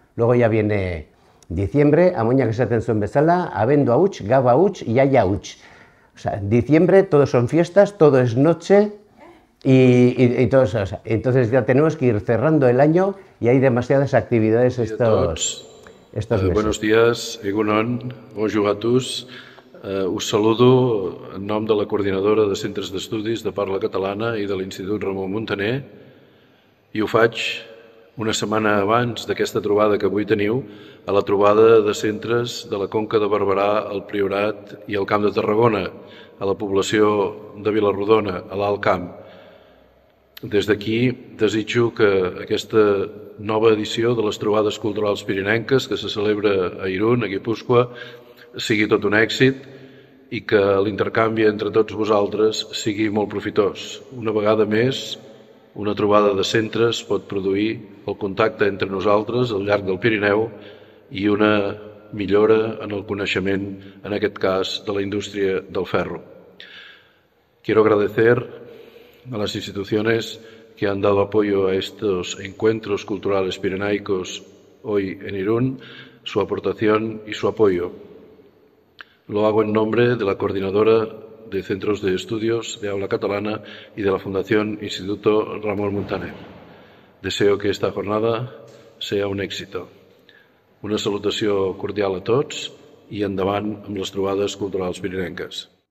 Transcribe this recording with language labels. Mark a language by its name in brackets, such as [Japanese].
[Spanish] Luego ya viene diciembre, [Basque] amoñak esaten zuen bezala, abendua huts, gaba huts, iaia huts. [Spanish] O sea, diciembre, todo son fiestas, todo es noche y todo eso. O sea, entonces ya tenemos que ir cerrando el año y hay demasiadas actividades estos meses. Buenos días, [Basque] egunon, [French] bonjour a tous. [Catalan] Us saludo en nom de la coordinadora de centres d'estudis de parla catalana i de l'Institut Ramon Muntaner i ho faig una setmana abans d'aquesta trobada que avui teniu, a la trobada de centres de la Conca de Barberà, el Priorat i el Camp de Tarragona, a la població de Vilarrodona, a l'Alt Camp. Des d'aquí desitjo que aquesta nova edició de les trobades culturals pirinenques que se celebra a Irún, a Guipúscoa, sigui tot un èxit i que l'intercanvi entre tots vosaltres sigui molt profitós. Una vegada més, una trobada de centres pot produir el contacte entre nosaltres al llarg del Pirineu i una millora en el coneixement, en aquest cas, de la indústria del ferro. [Spanish] Quiero agradecer a las instituciones que han dado apoyo a estos encuentros culturales pirenaicos hoy en Irún, su aportación y su apoyo. Lo hago en nombre de la Coordinadora de Centros de Estudios de Habla Catalana y de la Fundación Instituto Ramon Muntaner. Deseo que esta jornada sea un éxito. [Catalan] Una salutació cordial a tots i endavant amb les trobades culturals pirinenques.